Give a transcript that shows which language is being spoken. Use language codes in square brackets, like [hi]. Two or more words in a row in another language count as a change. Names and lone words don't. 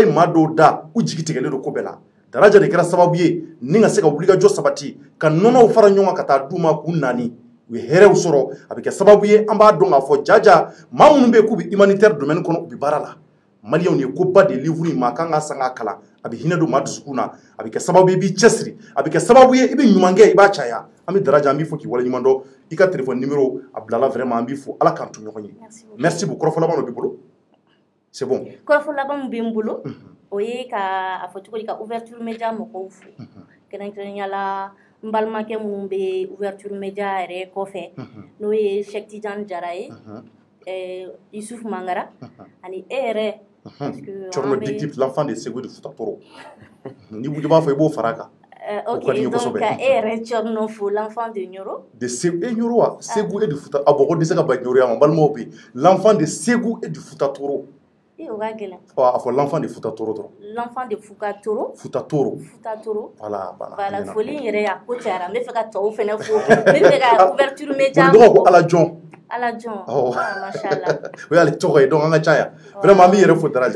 [bm] maa dɔw da u jigi tigɛlen don ko bɛɛ la daraja de kɛra sababu ye ni ka se ka wulikajɔ sabati ka nɔnɔw fara ɲɔgɔn kan ka taa d'u ma k'u nani u ye hɛrɛw sɔrɔ a bɛ kɛ sababu ye an b'a dɔn k'a fɔ jaja maa minnu bɛ yen k'u bɛ humanitaire domaine kɔnɔ u bɛ baara la maliyɛnw ye koba de livre in ma kan ka san k'a kalan a bɛ hinɛ don maa dusukun na a bɛ kɛ sababu ye i b'i cɛsiri a bɛ kɛ sababu ye i bɛ ɲuman kɛ i b'a caya an bɛ daraja an b'i fo k'i waleɲuman dɔn i ka téléphone numéro a bilala vraiment an b'i fo ala k'an to ɲɔgɔn ye [fr] merci beaucoup [bm] kɔrɔfɔ laban dɔ b'i bolo [fr] c'est bon. [bm] Kɔrɔfɔ laban min bɛ n bolo o ye ka a fɔ cogo di ka [fr] ouverture média [bm] mɔgɔw fo kɛrɛnkɛrɛnya la n balimakɛ minnu bɛ [fr] ouverture média [bm] yɛrɛ kɔfɛ n'o ye Cheikh Tidiane Jara ye Yusuf Mangara ani e yɛrɛ Thierno Dictip [fr] l'enfant de [bm] Ségou de Fouta Toro ni b'a fɔ i b'o fara a kan. Ok, donc ka e yɛrɛ Thierno fo [fr] l'enfant de [bm] Nioro [fr] de Ségou et Nioro [bm] wa [fr] Ségou et du Fouta [bm] a bɔgɔ dɛsɛ ka ba Nioro ya ma balimaw bɛ [fr] l'enfant de Ségou et du Fouta Toro. [bm] o ka gɛlɛn. A fɔ [fr] l'enfant de [bm] Fouta Toro dɔrɔn. [fr] L'enfant de Fouta Toro. Fouta Toro. Fouta Toro. Voilà. [bm] Foli in yɛrɛ a ko cayara n bɛ fɛ ka tɔw fɛnɛ fo n bɛ fɛ ka [fr] ouverture média. [bm] Dɔgɔ ko Ala Jɔn. Ala Jɔn. Machallah. O y'ale tɔgɔ ye donc an ka caya. Vraiment an b'i yɛrɛ fo Daraja.